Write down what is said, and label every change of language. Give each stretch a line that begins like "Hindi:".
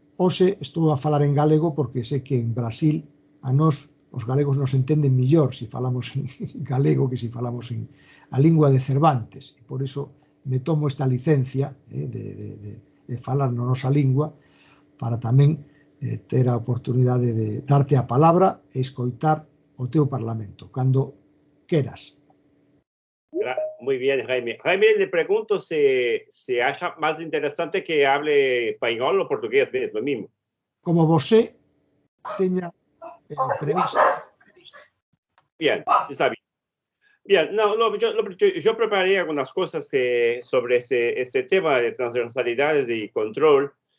Galician: Hoxe estou a falar en galego porque sei que en Brasil a nós os galegos nos entenden millor se falamos en galego que se falamos en a lingua de Cervantes. E por iso me tomo esta licencia de falar na nosa lingua para tamén ter a oportunidade de darte a palabra e escoitar o teu parlamento, cando queras.
Spanish: Muy bien, Jaime. Jaime, le pregunto si acha más interesante que hable español o portugués, es lo mismo.
Galician: Como você teña previsto.
Spanish: Bien, está bien. Bien, yo preparé algunas cosas sobre este tema de transversalidades y control.